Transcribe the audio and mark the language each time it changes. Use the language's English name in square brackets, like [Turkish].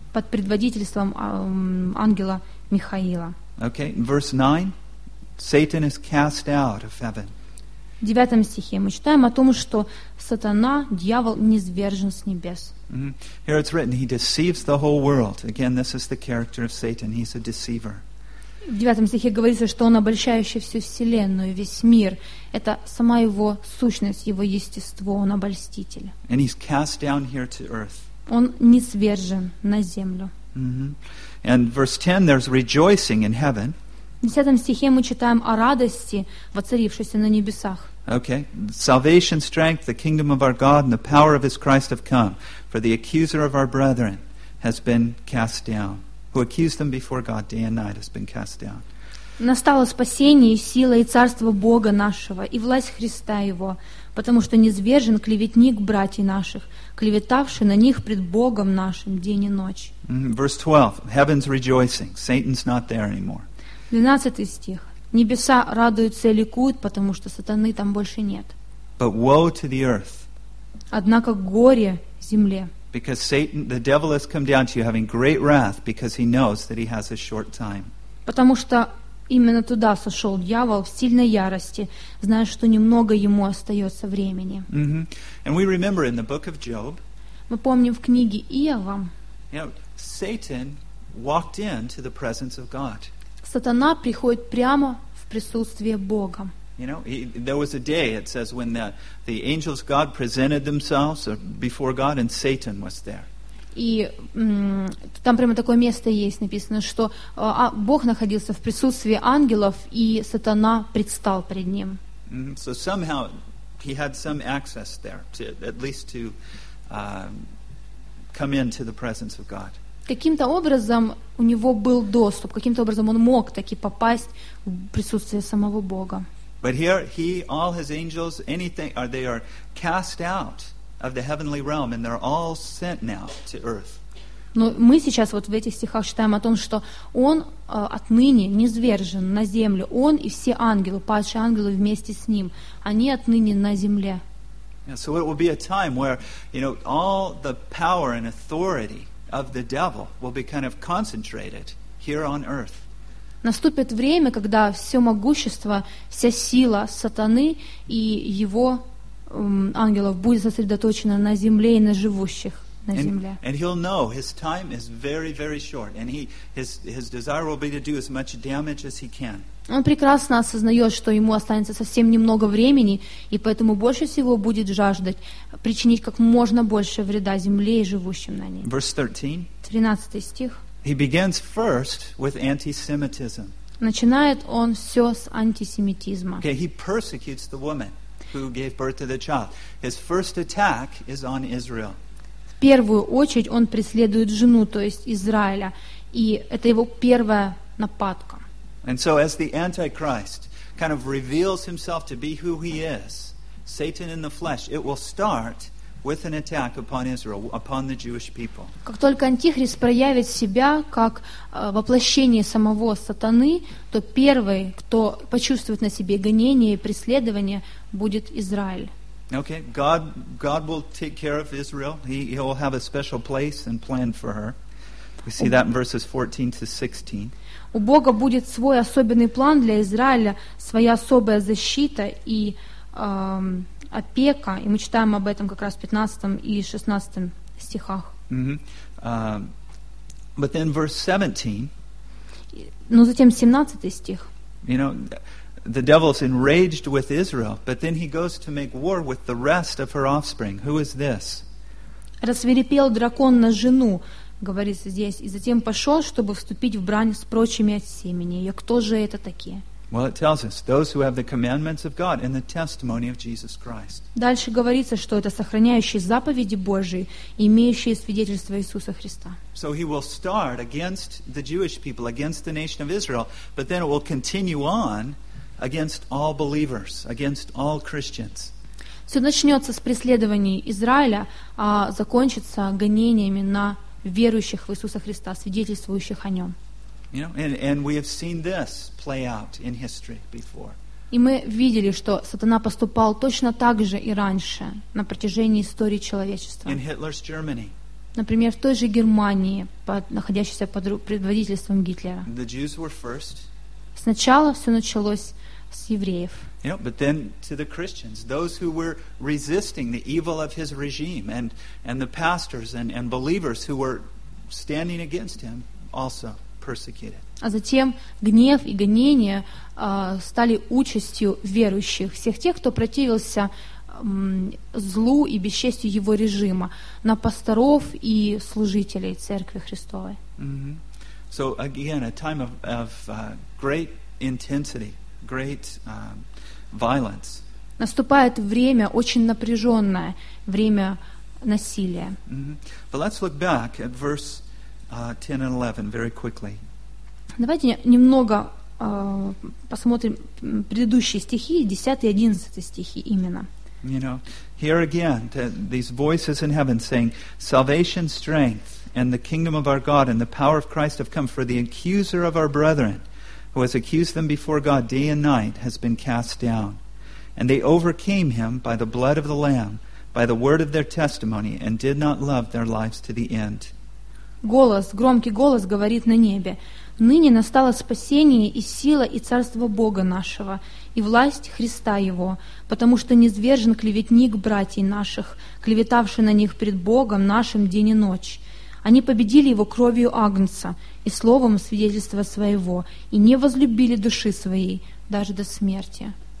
[Russian] Под предводительством ангела Михаила. [English] Okay, verse 9. Satan is cast out of heaven. [Russian] В 9 стихе мы читаем о том, что сатана, дьявол, низвержен с небес. [English] Here it's written, he deceives the whole world. Again, this is the character of Satan. He's a deceiver. [Russian] В 9 стихе говорится, что он обольщающий всю вселенную, весь мир. Это сама его сущность, его естество, он обольститель. [English] And he's cast down here to earth. [Russian] Он низвержен на землю. [English] And verse 10, there's rejoicing in heaven. [Russian] В 10 стихе мы читаем о радости, воцарившейся на небесах. [English] Okay. Salvation, strength, the kingdom of our God and the power of his Christ have come. For the accuser of our brethren has been cast down. Who accused them before God day and night has been cast down. [Russian] Настало спасение и сила и царство Бога нашего и власть Христа Его, потому что низвержен клеветник братьев наших, клеветавший на них пред Богом нашим день и ночь. [English] Verse 12. Heaven's rejoicing. Satan's not there anymore. [Russian] 12 стих. Небеса радуются и ликуют, потому что сатаны там больше нет. [English] But woe to the earth. [Russian] Однако горе земле. [English] Because Satan, the devil has come down to you having great wrath because he knows that he has a short time. [Russian] Потому что именно туда сошел дьявол в сильной ярости, зная, что немного ему остается времени. Mm-hmm. [English] And we remember in the book of Job, [Russian] мы помним в книге Иова, [English] you know, Satan walked into the presence of God. [Russian] Сатана приходит прямо в присутствие Бога. [English] You know, there was a day, it says, when the angels of God presented themselves before God and Satan was there. [Russian] И там прямо такое место есть написано, что Бог находился в присутствии ангелов, и сатана предстал пред ним. [English] So somehow he had some access there, to, at least to come into the presence of God. [Russian] Каким-то образом у него был доступ, каким-то образом он мог таки попасть в присутствие самого Бога. [English] But here he, all his angels, anything, are they are cast out of the heavenly realm, and they're all sent now to earth. [Russian] Но мы сейчас вот в этих стихах читаем о том, что он отныне низвержен на землю. Он и все ангелы, падшие ангелы вместе с ним, они отныне на земле. [English] So it will be a time where, you know, all the power and authority of the devil will be kind of concentrated here on earth. [Russian] Наступит время, когда все могущество, вся сила сатаны и его ангелов будет сосредоточено на земле и на живущих на земле. [English] And he'll know his time is very, very short, and his desire will be to do as much damage as he can. [Russian] Он прекрасно осознает, что ему останется совсем немного времени, и поэтому больше всего будет жаждать причинить как можно больше вреда земле и живущим на ней. [English] Verse 13. [Russian] 13 стих. [English] He begins first with antisemitism. [Russian] Начинает он все с антисемитизма. [English] Okay, he persecutes the woman who gave birth to the child. His first attack is on Israel. [Russian] В первую очередь он преследует жену, то есть Израиля, и это его первая нападка. [English] And so as the Antichrist kind of reveals himself to be who he is, Satan in the flesh, it will start with an attack upon Israel, upon the Jewish people. [Russian] Как только Антихрист проявит себя как воплощение самого сатаны, то первый, кто почувствует на себе гонение и преследование, будет Израиль. [English] Okay, God will take care of Israel. He will have a special place and plan for her. We see that in verses 14 to 16. [Russian] У Бога будет свой особенный план для Израиля, своя особая защита и опека, и мы читаем об этом как раз в 15 и 16 стихах. [English] Mm-hmm. But then verse 17. [Russian] Но затем 17 стих. [English] You know, the devil's enraged with Israel, but then he goes to make war with the rest of her offspring. Who is this? [Russian] Рассвирепел дракон на жену, говорится здесь, и затем пошел, чтобы вступить в брань с прочими от семени. И кто же это такие? [English] Well, it tells us those who have the commandments of God and the testimony of Jesus Christ. [Russian] Дальше говорится, что это сохраняющие заповеди Божии, имеющие свидетельство Иисуса Христа. [English] So he will start against the Jewish people, against the nation of Israel, but then it will continue on against all believers, against all Christians. [Russian] Все начнется с преследований Израиля, а закончится гонениями на верующих в Иисуса Христа, свидетельствующих о Нем. [English] You know, and we have seen this play out in history before. [Russian] И мы видели, что сатана поступал точно так же и раньше на протяжении истории человечества. [English] In Hitler's Germany. [Russian] Например, в той же Германии, находящейся под предводительством Гитлера. [English] The Jews were first. [Russian] Сначала все началось с евреев. [English] You know, but then to the Christians, those who were resisting the evil of his regime, and the pastors and believers who were standing against him also. [Russian] А затем гнев и гонения стали участью верующих, всех тех, кто противился злу и бесчестью его режима, на пасторов и служителей Церкви Христовой. [English] Mm-hmm. So again, a time of great intensity, great violence. [Russian] Наступает время очень напряженное, время насилия. Mm-hmm. [English] But let's look back at verse 10 and 11 very quickly. [Russian] Давайте немного посмотрим предыдущие стихи, 10 и 11 стихи именно. [English] You know, here again, these voices in heaven saying, salvation, strength, and the kingdom of our God, and the power of Christ have come for the accuser of our brethren, who has accused them before God day and night, has been cast down. And they overcame him by the blood of the Lamb, by the word of their testimony, and did not love their lives to the end. [Russian] Голос, громкий голос говорит на небе. Ныне настало спасение и сила и царство Бога нашего, и власть Христа Его, потому что низвержен клеветник братьей наших, клеветавший на них пред Богом нашим день и ночь. Они победили его кровью Агнца и словом свидетельства своего, и не возлюбили души своей даже до смерти.